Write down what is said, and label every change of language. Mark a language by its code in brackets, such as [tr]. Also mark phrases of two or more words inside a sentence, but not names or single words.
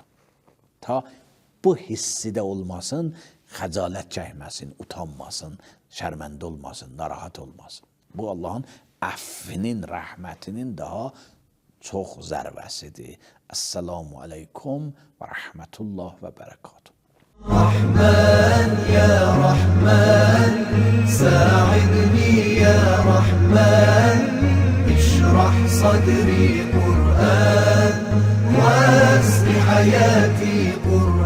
[az] Ta bu hissi də olmasın, xəcalət çəkməsin, utanmasın, şərməndə olmasın, narahat olmasın. Bu Allahın əffinin, rəhmətinin daha çox zərvəsidir. [ar] السلام عليكم ورحمة الله وبركاته. رحمن يا رحمن ساعدني يا رحمن اشرح صدري قرآن واسق حياتي قرآن